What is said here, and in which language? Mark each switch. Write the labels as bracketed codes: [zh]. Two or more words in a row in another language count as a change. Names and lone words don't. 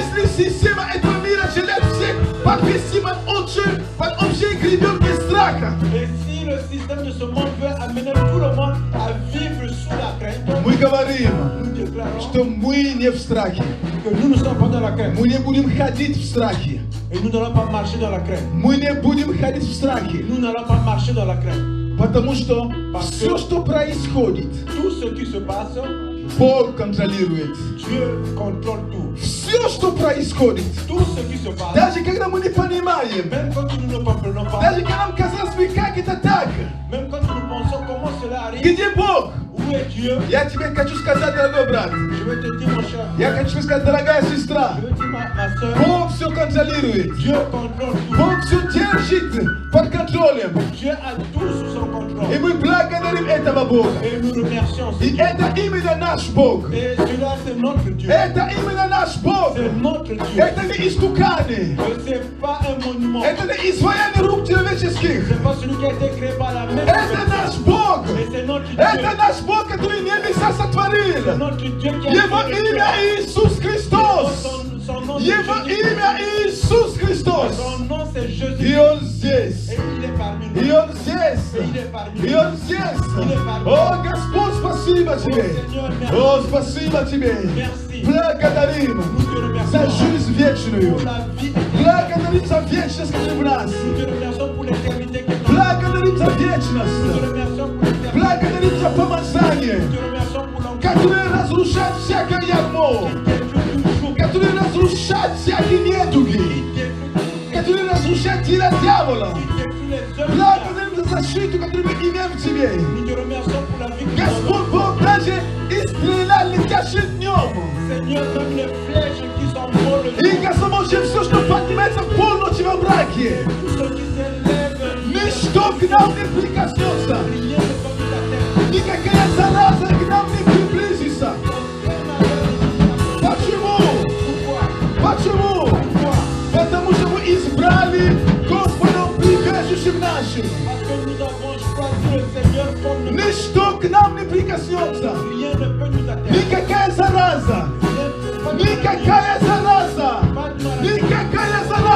[fr] Et si le système de ce monde veut amener tout le monde à vivre sous la crainte, nous déclarons que nous ne sommes pas dans la crainte. Et nous n'allons pas marcher dans la crainte. Nous n'allons pas marcher dans la crainte. [ru] Потому что [fr] Parce [ru] все, [fr] que [ru] что происходит, [fr] tout ce qui se passe, [ru] Бог контролирует. [fr] Dieu contrôle tout. [ru] Все, что происходит, [fr] Tout ce qui se passe, [ru] даже когда мы не понимаем, [fr] même quand nous ne comprenons pas, [ru] даже когда нам казалось бы, как это так, [fr] même quand nous pensons comment cela arrive, [ru] где Бог? [fr] où est Dieu? [ru] Я тебе хочу сказать, дорогой брат, [fr] Je vais te dire, mon cher, [ru] я хочу сказать, дорогая сестра, [fr] je vais te dire, ma soeur, [ru] Бог все контролирует. [fr] Dieu contrôle tout. [ru] Бог все держит под контролем. [fr] Dieu a tout sous son contrôle. [ru] И мы благодарим этого Бога. [fr] Et nous remercions ce [ru] И [fr] Dieu. [ru] это именно наш Бог. [fr] Et celui-là, c'est notre Dieu. [ru] Это именно наш Бог. [fr] C'est notre Dieu. [ru] Это не истуканы. [fr] C'est pas un monument. [ru] Это не изваяние рук человеческих. [fr] C'est pas celui qui a été créé par la même [ru] Это [fr] personne. [ru] наш Бог. [fr] Mais c'est notre Dieu. [ru] Это наш Бог, который небеса [fr] C'est [ru] сотворил. [fr] notre Dieu qui a [ru] Его [fr] créé [ru] имя Иисус Христос. [fr] son nom, c'est [ru] Его [fr] Jésus. [ru] имя Иисус Христос. [fr] Son nom, c'est [ru] И [fr] Jésus. [ru] Он здесь. [fr] Et il est parmi nous. [ru] И Он здесь. [fr] Il est parmi [ru] И [fr] nous. [ru] Он здесь. О, Господь, спасибо Тебе. [fr] Seigneur, merci. [ru] О, спасибо Тебе. [fr] Merci. [ru] Благодарим [fr] Nous te [ru] за [fr] remercions [ru] жизнь вечную. [fr] pour la vie. [ru] Благодарим за вечность, которая в нас. [fr] Nous te remercions pour l'éternité qui est en nous. [ru] Благодарим за [fr] Nous te [ru] вечность. [fr] remercions pour l'éternité. [ru] Благодарим за помазание, [fr] Nous te remercions pour l'encore. [ru] которое разрушает всякое ярмо, которое разрушает всякие недуги, которое разрушает дела дьявола. Благодарим за защиту, которую мы имеем в Тебе. [fr] Nous te remercions pour la vie que nous avons. [ru] Господь Бог даже исцелял летящим днем. [fr] Seigneur, même les flèches qui s'envolent, [ru] И Господь может все, что поднимается в полночи во мраке. [fr] tout ce qui s'élève, [ru] Ничто к нам не прикоснется. [fr] rien ne peut nous atteindre. [ru] Никакая зараза к нам не приблизится. Почему? Почему? Потому что мы избрали Господом прибежищем нашим. [fr] Parce que nous avons choisi le Seigneur comme nous. [ru] Ничто к нам не прикоснется. [fr] Rien ne peut nous atteindre. [ru] Никакая зараза. Никакая зараза. Никакая